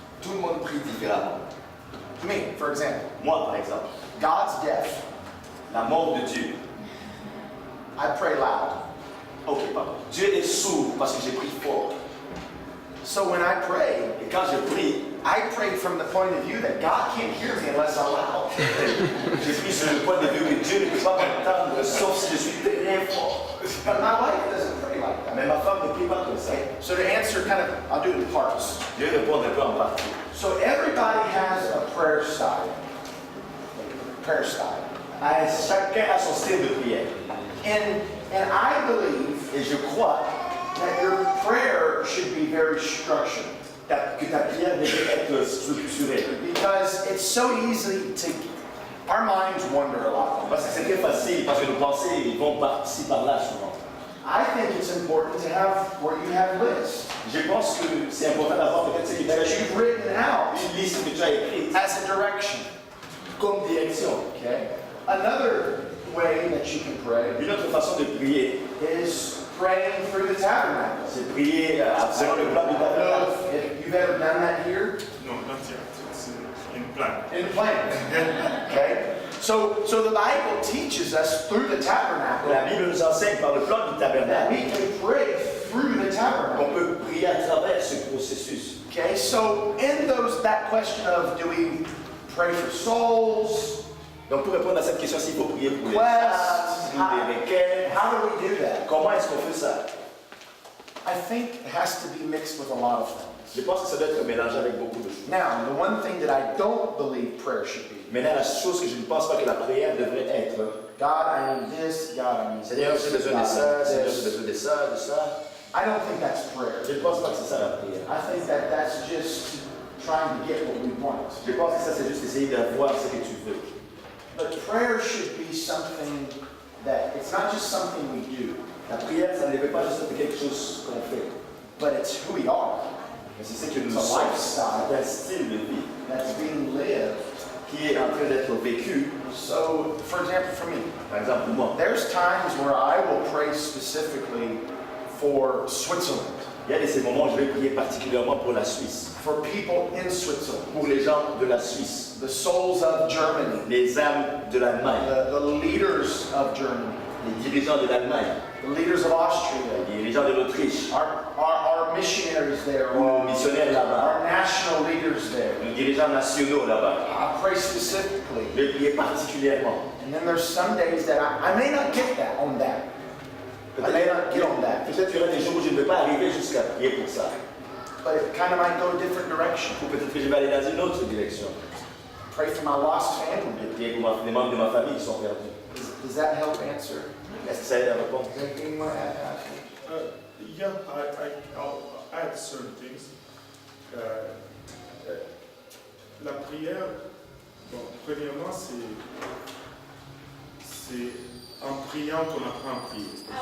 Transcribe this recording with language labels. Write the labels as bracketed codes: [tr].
[fr] Tout le monde prie différemment. [en] Me, for example, [fr] Moi, par exemple, [en] God's deaf. [fr] la mort de Dieu. [en] I pray loud. [fr] Ok, pardon. Dieu est sourd parce que j'ai pris fort. [en] So when I pray, [fr] Et quand je prie, [en] I pray from the point of view that God can't hear me unless I'm loud. [fr] je prie sur le point de vue que Dieu ne peut pas m'entendre sauf si je suis très fort. [en] But my wife doesn't pray like that. [fr] Mais ma femme ne prie pas comme ça. [en] So to answer kind of, I'll do it in parts. [fr] Dieu répond un peu en partie. [en] So everybody has a prayer style. Prayer style. [fr] Chacun a son style de prière. [en] And I believe [fr] Et je crois [en] that your prayer should be very structured. [fr] que ta prière devrait être structurée. [en] Because it's so easy to, Our minds wander a lot. [fr] Parce que c'est très facile, parce que nos pensées vont par-ci, par-là souvent. [en] I think it's important to have where you have lists [fr] Je pense que c'est important d'avoir peut-être cette [en] that you've written out [fr] une liste que tu as écrite [en] as a direction. [fr] comme direction. [en] Okay. Another way that you can pray [fr] Une autre façon de prier, [en] is praying through the tabernacle. [fr] c'est prier selon le plan du [en] I don't know [fr] tabernacle. [en] if you've ever done that here. [fr] Non, non, tiens, c'est une plan. [en] In the plan. Okay? So the Bible teaches us through the tabernacle [fr] La Bible nous enseigne par le plan du [en] that [fr] tabernacle [en] we can pray through the tabernacle. [fr] qu'on peut prier à travers ce processus. [en] Okay, so in that question of do we pray for souls, [fr] Donc pour répondre à cette question, s'il faut prier pour les [en] quests, [fr] âmes, les requêtes, [en] how do we do that? [fr] comment est-ce qu'on fait ça? [en] I think it has to be mixed with a lot of things. [fr] Je pense que ça doit être mélangé avec beaucoup de choses. [en] Now, the one thing that I don't believe prayer should be, [fr] Maintenant, la chose que je ne pense pas que la prière devrait être, [en] God, I need this, God, I need [fr] Seigneur, j'ai [en] this, [fr] besoin de ça, [en] God, I [fr] Seigneur, [en] need [fr] j'ai [en] this. [fr] besoin de ça, de ça. [en] I don't think that's prayer. [fr] Je ne pense pas que c'est ça la prière. [en] I think that that's just trying to get what we want. [fr] Je pense que ça, c'est juste essayer d'avoir ce que tu veux. [en] But prayer should be something that, it's not just something we do, [fr] La prière, ça ne veut pas juste être quelque chose qu'on fait, [en] but it's who we are. [fr] mais c'est ce que nous [en] It's a [fr] sommes. [en] lifestyle [fr] C'est un style de vie [en] that's being lived. [fr] qui est en train d'être vécu. [en] So, for example, for me, [fr] Par exemple, pour moi, [en] there's times where I will pray specifically for Switzerland, [fr] il y a de ces moments où je vais prier particulièrement pour la Suisse, [en] for people in Switzerland, [fr] pour les gens de la Suisse, [en] the souls of Germany, [fr] les âmes de l'Allemagne, [en] the leaders of Germany, [fr] les dirigeants de l'Allemagne, [en] the leaders of Austria, [fr] les dirigeants de l'Autriche, [en] our missionaries there, [fr] ou nos [en] or [fr] missionnaires là-bas, [en] our national leaders there. [fr] nos dirigeants nationaux là-bas. [en] I pray specifically. [fr] Je vais prier particulièrement. [en] And then there's some days that I may not get that on that. I may not get on that. [fr] Peut-être qu'il y aura des jours où je ne vais pas arriver jusqu'à prier pour ça. [en] But it kind of might go a different direction. [fr] Ou peut-être que je vais aller dans une autre direction. [en] Pray for my lost family. [fr] Je vais prier pour les membres de ma famille qui sont perdus. [en] Does that help answer? [fr] Est-ce que ça aide à répondre? [en] Is there anything you want to add, Ashley? Yeah, I'll add certain things. [fr] La prière, bon, premièrement, c'est en priant qu'on apprend à prier.